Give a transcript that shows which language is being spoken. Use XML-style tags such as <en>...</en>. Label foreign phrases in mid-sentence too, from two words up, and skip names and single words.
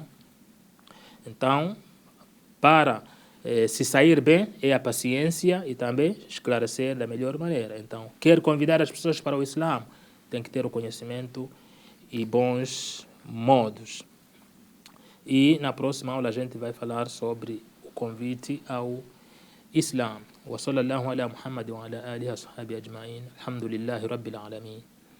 <pt>Então, para se sair bem, é a paciência e também esclarecer da melhor maneira. Então, quer convidar as pessoas para o Islã, tem que ter o conhecimento e bons modos. E na próxima aula a gente vai falar sobre o convite ao Islã.</pt> <ar>وصلى الله على محمد وعلى آله وصحبه أجمعين. الحمد لله رب العالمين.</ar>